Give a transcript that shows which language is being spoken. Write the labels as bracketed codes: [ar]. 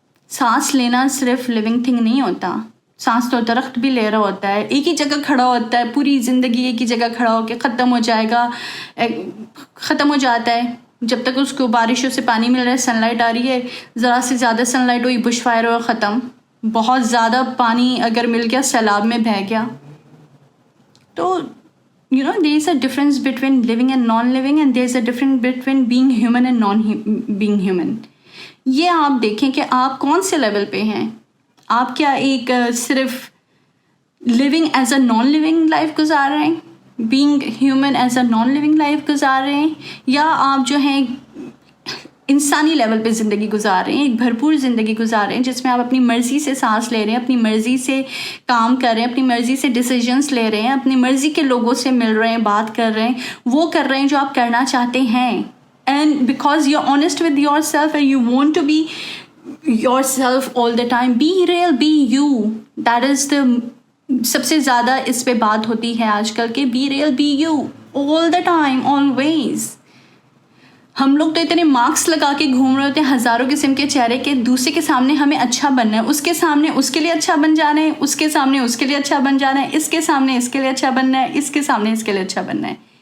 [ur] سانس لینا صرف لیونگ تھنگ نہیں ہوتا. سانس تو درخت بھی لے رہا ہوتا ہے, ایک ہی جگہ کھڑا ہوتا ہے, پوری زندگی ایک ہی جگہ کھڑا ہو کے ختم ہو جائے گا, ختم ہو جاتا ہے. جب تک اس کو بارشوں سے پانی مل رہا ہے, سن لائٹ آ رہی ہے, ذرا سے زیادہ سن لائٹ ہوئی, بش فائر ہوا, ختم. بہت زیادہ پانی اگر مل گیا, سیلاب میں بہہ گیا. تو [en] there is a difference between living and non-living, and there is a difference between being human and non-being human. [ur] یہ آپ دیکھیں کہ آپ کون سے لیول پہ ہیں. آپ کیا ایک صرف [en] living as a non-living [ur] life گزار رہے ہیں, [en] being human as a non-living [ur] life گزار رہے ہیں, یا آپ جو ہیں انسانی لیول پہ زندگی گزار رہے ہیں, ایک بھرپور زندگی گزار رہے ہیں جس میں آپ اپنی مرضی سے سانس لے رہے ہیں, اپنی مرضی سے کام کر رہے ہیں, اپنی مرضی سے ڈیسیجنس لے رہے ہیں, اپنی مرضی کے لوگوں سے مل رہے ہیں, بات کر رہے ہیں, وہ کر رہے ہیں جو آپ کرنا چاہتے ہیں. [en] And because you're honest with yourself and you want to be yourself all the time, be real, be you. That is the [ur] سب سے زیادہ اس پہ بات ہوتی ہے آج کل کہ [en] be real, be you all the time, always. [ur] ہم لوگ تو اتنے مارکس لگا کے گھوم رہے ہوتے ہیں ہزاروں قسم کے چہرے کے, دوسرے کے سامنے ہمیں اچھا بننا ہے, اس کے سامنے اس کے لیے اچھا بن جانا ہے, اس کے سامنے اس کے لیے اچھا بن جانا ہے, اس کے سامنے اس کے لیے اچھا بننا ہے, اس کے سامنے اس کے لیے اچھا بننا ہے.